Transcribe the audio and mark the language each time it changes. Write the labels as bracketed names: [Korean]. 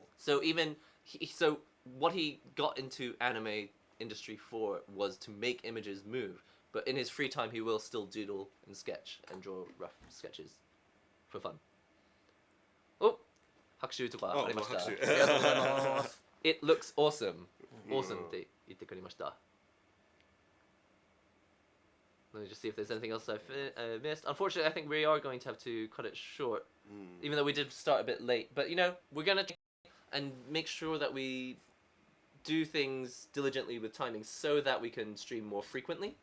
[English] So what he got into anime industry for was to make images move, but in his free time he will still doodle and sketch and draw rough sketches for fun. [Japanese] Oh, 拍手とかありました。拍手。ありがとうございます。 [English] It looks awesome. [Japanese] Awesome って言ってくれました。 [English] Let me just see if there's anything else I've missed. Unfortunately, I think we are going to have to cut it short, even though we did start a bit late. But we're gonna and make sure that we do things diligently with timing so that we can stream more frequently.